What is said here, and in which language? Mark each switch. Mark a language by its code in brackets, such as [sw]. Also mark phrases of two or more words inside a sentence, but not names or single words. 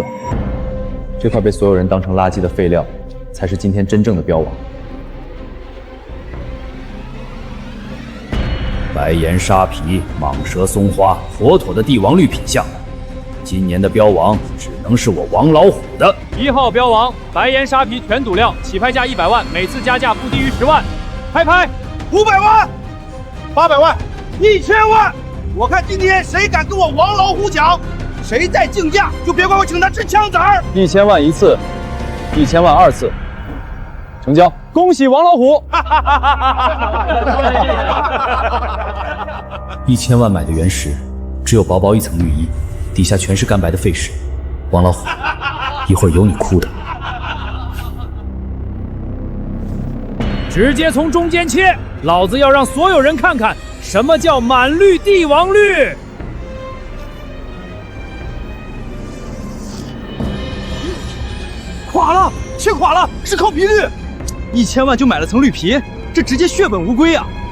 [zh] 這塊被所有人當成垃圾的廢料，才是今天真正的標王。白岩沙皮、蟒蛇松花，妥妥的帝王綠品相。今年的標王只能是我王老虎的。 1 號標王，白岩沙皮全賭料，起拍價100萬，每次加價不低於10萬。拍拍，500萬，800萬，1000萬。我看今天誰敢跟我王老虎講，誰再競價，就別怪我請他吃槍子兒。 1000萬一次，1000萬2次，成交。恭喜王老虎！1000萬買的原石，只有薄薄一層綠衣，底下全是乾白的廢石。王老虎，一會兒有你哭的。直接從中間切，老子要讓所有人看看什麼叫滿綠帝王綠？垮了，切垮了，是靠皮绿，1000万就買了层绿皮，这直接血本无歸啊！